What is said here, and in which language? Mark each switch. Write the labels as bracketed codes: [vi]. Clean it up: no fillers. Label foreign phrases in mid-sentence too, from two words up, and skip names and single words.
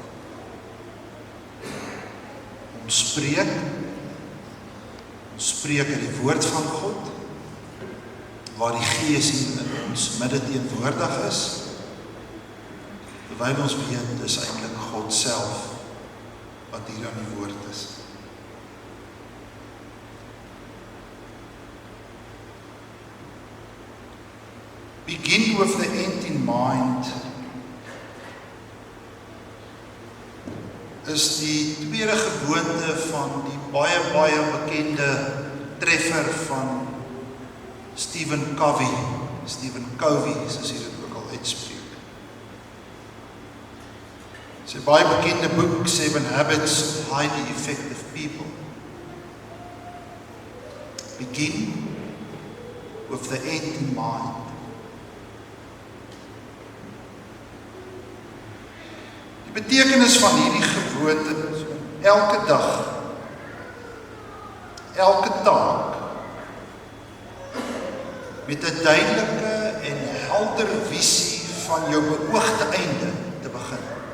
[af] Ons spreek in die woord van God, waar die Gees hier in ons midde teenwoordig is, terwyl ons weet, dis eintlik God self wat hier aan die woord is. [en] Begin with the end in mind [af] is die tweede gewoonte van die baie bekende treffer van Stephen Covey, soos hy dit ook al uitspreek. Sy baie bekende boek, 7 Habits of Highly Effective People. [en] Begin with the end in mind. [af] Die betekenis van hierdie gewoonte is om elke dag, elke taak met 'n duidelike en helder visie van jou beoogde einde te begin.